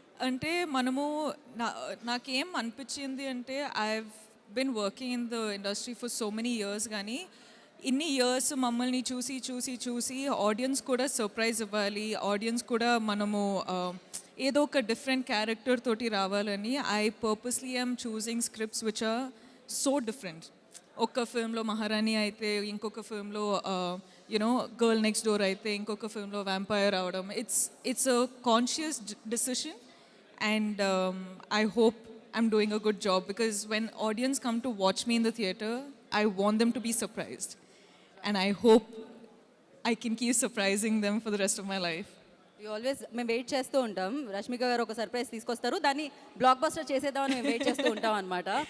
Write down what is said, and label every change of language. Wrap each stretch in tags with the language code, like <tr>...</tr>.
<te>అంటే మనము నాకేం అనిపించింది అంటే</te> <en>I been working in the industry for so many years,</en> <te>కానీ ఇన్ని ఇయర్స్ మమ్మల్ని చూసి చూసి చూసి ఆడియన్స్ కూడా సర్ప్రైజ్ ఇవ్వాలి, ఆడియన్స్ కూడా మనము ఏదో ఒక డిఫరెంట్ క్యారెక్టర్ తోటి రావాలని</te> <en>I purposely I'm choosing scripts which are so different.</en> <te>ఒక్క ఫిల్మ్లో మహారాణి అయితే ఇంకొక ఫిల్మ్లో గర్ల్ నెక్స్ట్ డోర్ అయితే ఇంకొక ఫిల్మ్లో వ్యాంపైర్ అవడం.</te> <en>It's a conscious decision and I hope I'm doing a good job because when audience come to watch me in the theater, I want them to be surprised and I hope I can keep surprising them for the rest of my life.</en> <te>You always మేము wait చేస్తూ ఉంటాం, రష్మిక గారు ఒక surprise తీసుకొస్తారు, దాన్ని block buster చేసేద్దామని మేము wait చేస్తూ ఉంటాం అనమాట.</te>